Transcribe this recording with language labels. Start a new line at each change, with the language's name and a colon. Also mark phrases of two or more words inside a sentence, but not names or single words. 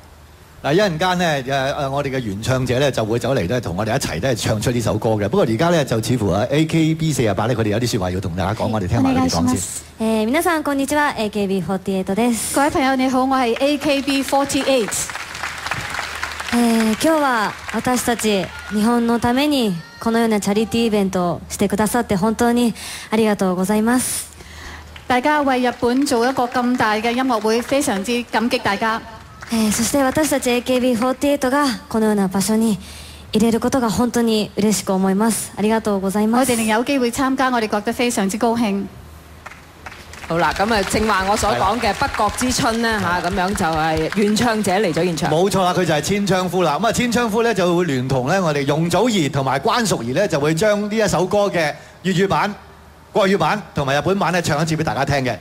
Cantonese: 嗱，一陣間咧我哋嘅原唱者咧就會走嚟咧同我哋一齊咧唱出呢首歌嘅。不過而家咧就似乎AKB48咧佢哋有啲説話要同大家講，我哋聽埋佢哋講先。
Japanese: 皆さんこんにちは、AKB48 です。
Cantonese: 各位朋友你好，我係 AKB48。
Japanese: 今日は私たち日本のためにこのようなチャリティーイベントをしてくださって本当にありがとうございます。
Cantonese: 大家為日本做一個咁大嘅音樂會，非常之感激大家。
Japanese: そして私たち AKB48 がこのような場所に入れることが本当に嬉しく思います。ありがとうございます。
Cantonese: 我哋有機會參加，我哋覺得非常之高興。好啦，咁啊正話我所講嘅《北國之春》咧嚇，咁樣就係原唱者嚟咗現場。冇錯啦，佢就係千昌夫啦。咁啊，千昌夫咧就會聯同咧我哋容祖兒同埋關淑怡咧就會將呢一首歌嘅粵語版、國語版同埋日本版咧唱一次俾大家聽嘅。